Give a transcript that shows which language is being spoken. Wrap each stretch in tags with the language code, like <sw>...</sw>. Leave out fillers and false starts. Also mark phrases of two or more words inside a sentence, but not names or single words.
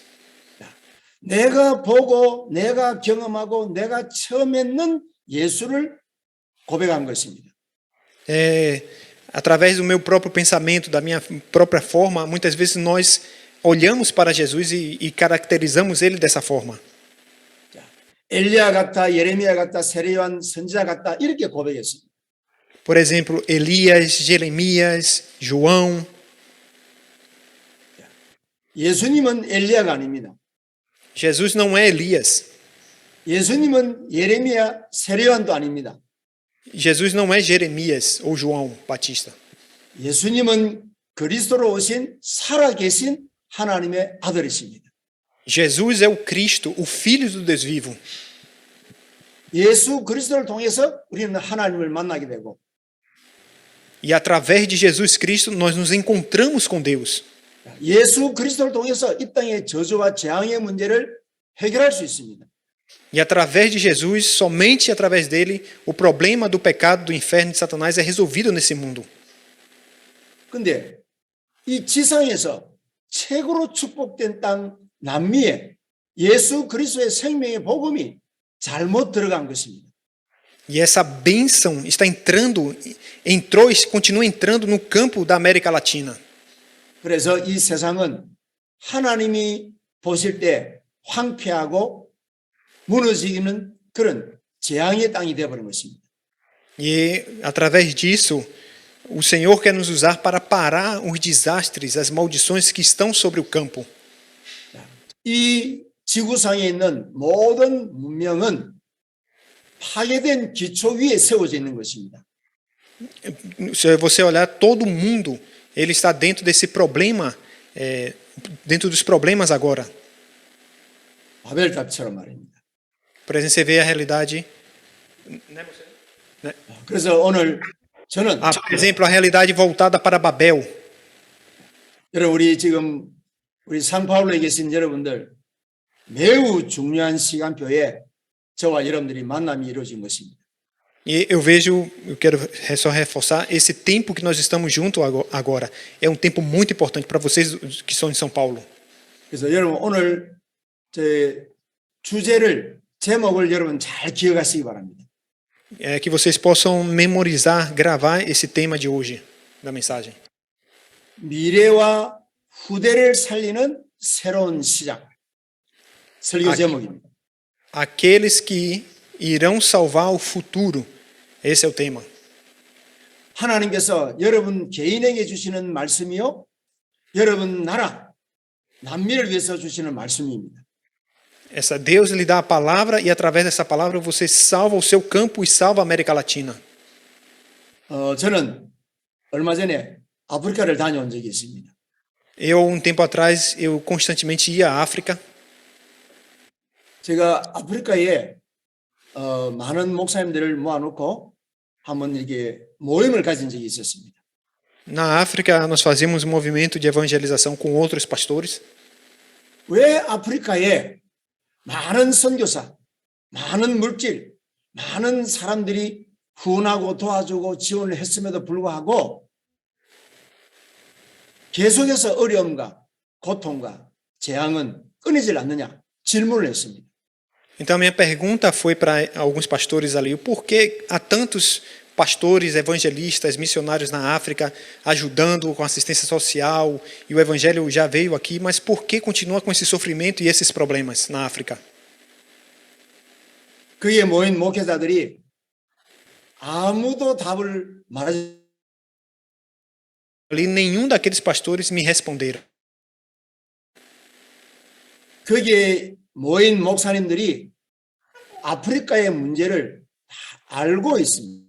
<ko>내가 보고 내가 경험하고 내가 처음에는 예수를 고백한 것입니다.</ko> <pt>Através do meu próprio pensamento, da minha própria forma, muitas vezes nós olhamos para Jesus e caracterizamos ele dessa forma.</pt> <ko>엘리야 같다, 예레미야 같다, 세례요한 선지자 같다 이렇게 고백했습니다.</ko> <pt>Por exemplo, Elias, Jeremias, João.</pt> <ko>예수님은 엘리야가 아닙니다.</ko> <pt>Jesus não é Elias.</pt> <ko>예수님은 예레미야, 세례요한도 아닙니다.</ko> <pt>Jesus não é Jeremias ou João Batista.</pt> <ko>예수님은 그리스도로 오신 살아계신 하나님의 아들이십니다.</ko> <pt>Jesus é o Cristo, o Filho do Deus vivo.</pt> <ko>예수 그리스도를 통해서 우리는 하나님을 만나게 되고</ko> <pt>E através de Jesus Cristo nós nos encontramos com Deus.</pt> <ko>예수 그리스도를 통해서 이 땅의 저주와 재앙의 문제를 해결할 수 있습니다.</ko> <pt>E através de Jesus, somente através dele, o problema do pecado, do inferno e de Satanás é resolvido nesse mundo.</pt> <ko>근데 이 지상에서 최고로 축복된 땅 남미에 예수 그리스도의 생명의 복음이 잘못 들어간 것입니다.</ko> <pt>E essa bênção está entrou e continua entrando no campo da América Latina.</pt> <ko>그래서 이 세상은 하나님이 보실 때 황폐하고 무너지는 그런 재앙의 땅이 되어버린 것입니다.</ko> <pt>E através disso, o Senhor quer nos usar para parar os desastres, as maldições que estão sobre o campo.</pt> <ko>이 지구상에 있는 모든 문명은 파괴된 기초 위에 세워져 있는 것입니다.</ko> <pt>Se você olhar, todo mundo ele está dentro desse problema, dentro dos problemas agora.</pt> <ko>바벨탑처럼 말입니다.</ko> <pt>Por exemplo, você vê a realidade.</pt> <ko>그래서 오늘 저는</ko> <pt>Por exemplo, a realidade voltada para Babel.</pt> <ko>여러분 우리 상파울로에 계신 여러분들 매우 중요한 시간표에 저와 여러분들이 만남이 이루어진 것입니다.</ko> <pt>E eu quero só reforçar, esse tempo que nós estamos juntos agora é um tempo muito importante para vocês que são de São Paulo.</pt> <ko>그래서 여러분 오늘 제 제목을 여러분 잘 기억하시기 바랍니다.</ko> <pt>É que vocês possam memorizar, gravar esse tema de hoje da mensagem.</pt> <ko>미래와 후대를 살리는 새로운 시작. 설교 제목입니다.</ko> <pt>Aqueles que irão salvar o futuro. Esse é o tema.</pt> <ko>하나님께서 여러분 개인에게 주시는 말씀이요. 여러분 나라, 남미를 위해서 주시는 말씀입니다.</ko> <pt>Deus lhe dá a palavra e através dessa palavra você salva o seu campo e salva a América Latina.</pt> <ko>저는 얼마 전에 아프리카를 다녀온 적이 있습니다.</ko> <pt>Um tempo atrás, eu constantemente ia à África.</pt> <ko>제가 아프리카에 많은 목사님들을 모아놓고 한번 이렇게 모임을 가진 적이 있었습니다.</ko> <pt>Na África, nós fazíamos um movimento de evangelização com outros pastores.</pt> <ko>왜 아프리카에 많은 선교사, 많은 물질, 많은 사람들이 후원하고 도와주고 지원을 했음에도 불구하고 계속해서 어려움과 고통과 재앙은 끊이질 않느냐 질문을 했습니다.</ko> <pt>Então, minha pergunta foi para alguns pastores ali: por que há tantos pastores, evangelistas, missionários na África ajudando com assistência social e o evangelho já veio aqui, mas por que continua com esse sofrimento e esses problemas na África?</pt> <ko>그에 모인 목회자들이 아무도 답을 말하지</ko> <pt>ali, nenhum daqueles pastores me responderam.</pt> <ko>거기에 모인 목사님들이 아프리카의 문제를 다 알고 있습니다.</ko>